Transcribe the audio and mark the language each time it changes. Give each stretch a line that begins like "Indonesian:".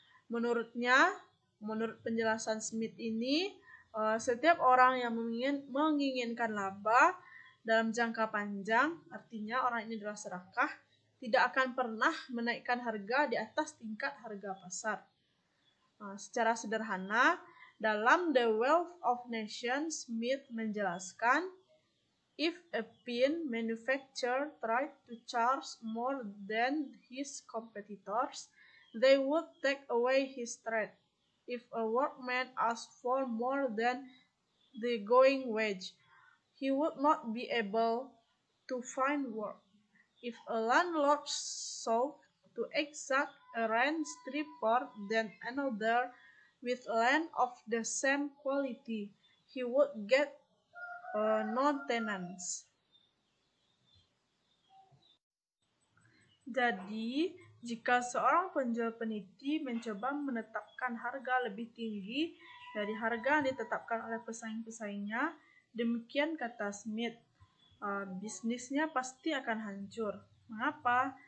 Indonesian: Menurut penjelasan Smith ini, setiap orang yang menginginkan laba dalam jangka panjang, artinya orang ini adalah serakah, tidak akan pernah menaikkan harga di atas tingkat harga pasar. Secara sederhana, dalam The Wealth of Nations, Smith menjelaskan,
English: if a pin manufacturer tried to charge more than his competitors, they would take away his trade. If a workman asked for more than the going wage, he would not be able to find work. If a landlord sought to exact a rent cheaper than another with land of the same quality, he would get no tenants.
Indonesian: Jadi, jika seorang penjual peniti mencoba menetapkan harga lebih tinggi dari harga yang ditetapkan oleh pesaing-pesaingnya, demikian kata Smith, bisnisnya pasti akan hancur. Mengapa?